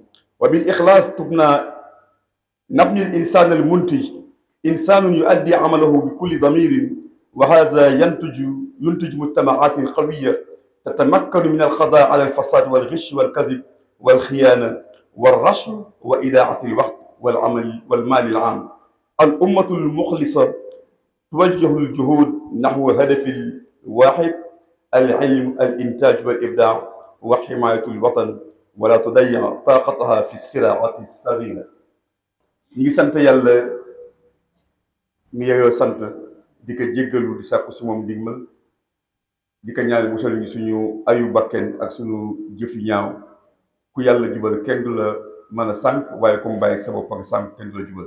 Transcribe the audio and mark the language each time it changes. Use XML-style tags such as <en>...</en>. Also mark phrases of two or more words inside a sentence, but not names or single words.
<ar>وبالإخلاص نبني الإنسان المنتج إنسان يؤدي عمله بكل ضمير وهذا ينتج مجتمعات قوية تتمكن من القضاء على الفساد والغش والكذب والخيانة والرشوة وإضاعة الوقت والمال العام. الأمة المخلصة توجه الجهود نحو هدف واحد العلم الإنتاج والإبداع وحماية الوطن ولا تضيع طاقتها في الصراعات الصغيرة.</ar> <wo>ñi sant yàlla mi yeyoo sant di ko jéggalu di sàkku si moom ndigmal di ko ñaan musal ñu suñu ayu bakken ak suñu jëfi ñaaw. ku yàlla jubal kenn du la mën a sànq waaye comme bàyyi sa bopp ak sànq kenn du la jubal.</wo>